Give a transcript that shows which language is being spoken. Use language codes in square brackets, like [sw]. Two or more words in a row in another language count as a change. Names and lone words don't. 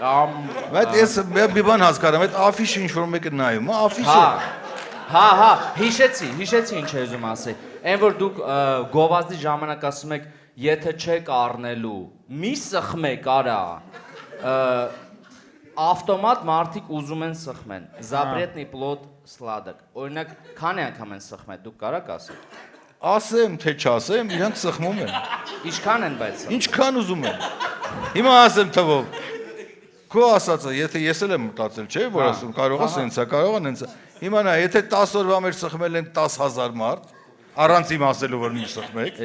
[hy] Բայց ես մի բան հասկանում, այդ աֆիշը ինչ որ մեկը նայում, աֆիշը։ Հա, հիշեցի ինչ ես ուզում ասել։ Այն որ դուք գովազդի ժամանակ ասում եք, եթե չեք առնելու, մի սխմեք, արա։ Ավտոմատ մարդիկ ուզում են սխմեն։ [ru] Запретный плод сладок։ [hy] Օրինակ, քանի անգամ են սխմել, դուք կարաք ասեք։ Ասեմ, թե չասեմ, իրանք սխմում են։ Ինչքան են բայց։ Ինչքան ուզում են։ Հիմա ասեմ թվով։ Քո ասածը, եթե ես էլ եմ մտածել, չէ՞, որ ասում կարող է սենցա, կարող է նենցա։ Հիմա նա, եթե 10 օրվա մեջ սխմել են 10000 մարդ, առանց իմ ասելու որ մի սխմեք,